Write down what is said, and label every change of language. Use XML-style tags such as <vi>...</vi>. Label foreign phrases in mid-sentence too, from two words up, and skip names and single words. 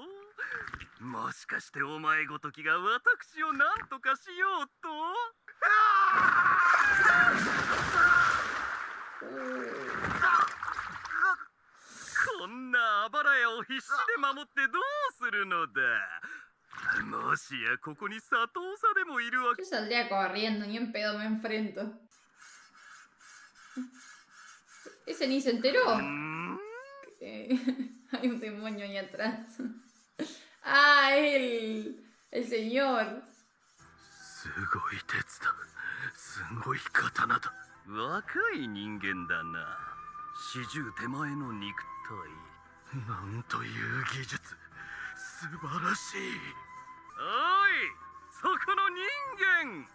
<ja>もしかしてお前ごときが私を何とかしようと。こんなあばら屋を必死で守ってどうするのだ。もしやここに佐藤さでもいるわけ。</ja> <es>Yo saldría corriendo, ni en pedo me enfrento. Ese ni se enteró. Hay un demonio ahí atrás. Ah, el señor.</es> <ja>すごい鉄だ。すごい刀だ。若い人間だな。 40手前の肉体。なんという技術。素晴らしい。おい、そこの人間。</ja>